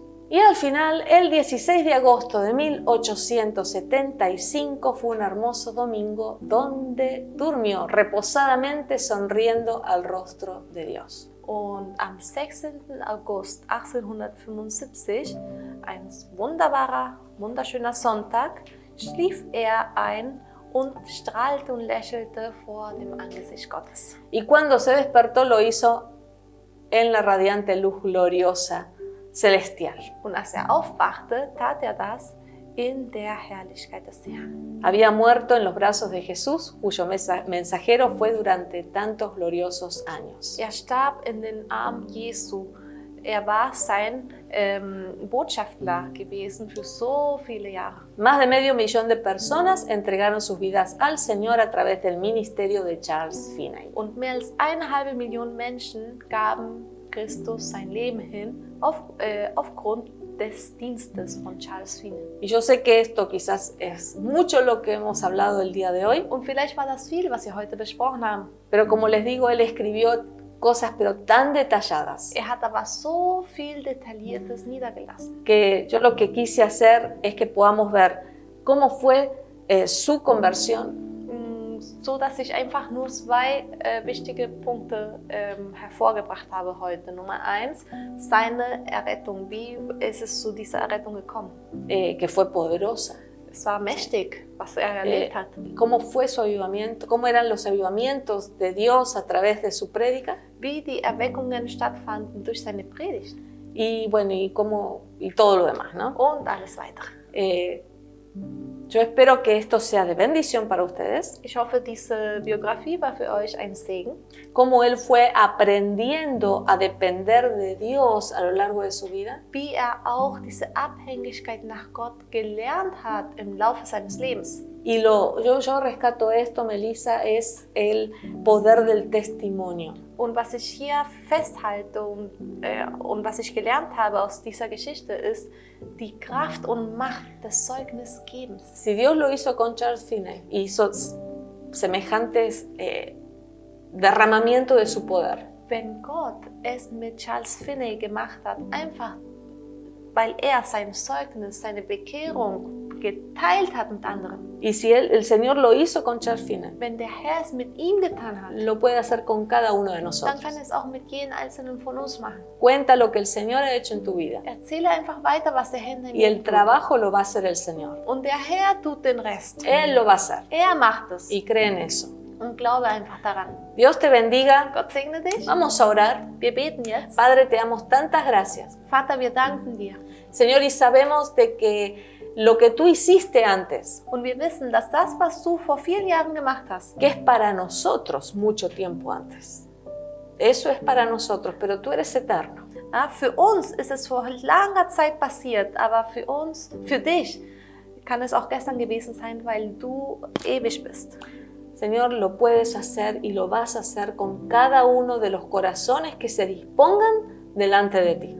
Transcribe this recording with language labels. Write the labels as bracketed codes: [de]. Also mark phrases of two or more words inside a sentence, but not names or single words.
[es] Y al final, el 16 de agosto de 1875 fue un hermoso domingo donde durmió reposadamente sonriendo al rostro de Dios. [de] Und am 16. August 1875, ein wunderschöner Sonntag, schlief er ein und strahlte und lächelte vor dem Angesicht Gottes. [es] Y cuando se despertó lo hizo en la radiante luz gloriosa celestial. [de] Und als er aufwachte, tat er das in der Herrlichkeit des Herrn. [es] Había muerto en los brazos de Jesús, cuyo mensajero fue durante tantos gloriosos años. [de] Er starb in den Armen Jesu. Er war sein Botschafter gewesen für so viele Jahre. [es] Más de 500.000 de personas entregaron sus vidas al Señor a través del ministerio de Charles Finney. [de] Und mehr als 1,5 Millionen Menschen gaben Christus sein Leben hin aufgrund des Dienstes von Charles Finney. [es] Y yo sé que esto quizás es mucho lo que hemos hablado el día de hoy. [de] Und vielleicht war das viel, was wir heute besprochen haben. [es] Pero como les digo, él escribió cosas pero tan detalladas. [de] Er hat aber so viel Detailliertes niedergelassen. [es] Que yo lo que quise hacer es que podamos ver cómo fue su conversión. [de] So dass ich einfach nur zwei wichtige Punkte hervorgebracht habe heute. Nummer 1, seine Errettung. Wie ist es zu dieser Errettung gekommen? [es] Que fue poderosa. [de] Es war mächtig, was er erlebt hat. [es] ¿Cómo fue su avivamiento? ¿Cómo eran los avivamientos de Dios a través de su prédica? [de] Wie die Erweckungen stattfanden durch seine Predigt. [es] Y bueno, y todo lo demás, ¿no? [de] Und alles weitere. [es] Yo espero que esto sea de bendición para ustedes. [de] Ich hoffe, diese Biografie war für euch ein Segen. [es] Cómo él fue aprendiendo a depender de Dios a lo largo de su vida. [de] Wie auch diese Abhängigkeit nach Gott gelernt hat im Laufe seines Lebens. [es] Y yo rescato esto, Melissa, es el poder del testimonio. [de] Und was ich hier festhalte und was ich gelernt habe aus dieser Geschichte ist die Kraft und Macht des Zeugnisgebens. [es] Si Dios lo hizo con Charles Finney, hizo semejantes derramamiento de su poder. [de] Wenn Gott es mit Charles Finney gemacht hat, einfach weil er sein Zeugnis, seine Bekehrung geteilt hat mit anderen. [es] Y si el Señor lo hizo con Charles Finney, [de] wenn der Herr es mit ihm getan hat, [es] lo puede hacer con cada uno de nosotros. [de] Dann kann es auch mit jedem einzelnen von uns machen. [es] Cuenta lo que el Señor ha hecho en tu vida. [de] Erzähle einfach weiter, was der Herr in deinem [es] Y el trabajo lo va a hacer el Señor. [de] Und der Herr tut den Rest. [es] Él lo va a hacer. [de] Er macht es. [es] Y cree en eso. [de] Und glaube einfach daran. [es] Dios te bendiga. [de] Gott segne dich. [es] Vamos a orar. [de] Wir beten jetzt. [es] Padre, te damos tantas gracias. [de] Vater, wir danken dir. [es] Señor, y sabemos de que lo que tú hiciste antes, [de] Und wir wissen, dass das, was du vor vielen Jahren gemacht hast, [es] que es para nosotros mucho tiempo antes. Eso es para nosotros, pero tú eres eterno. [de] ja, für uns ist es vor langer Zeit passiert, aber für dich, kann es auch gestern gewesen sein, weil du ewig bist. [es] Señor, lo puedes hacer y lo vas a hacer con cada uno de los corazones que se dispongan delante de ti.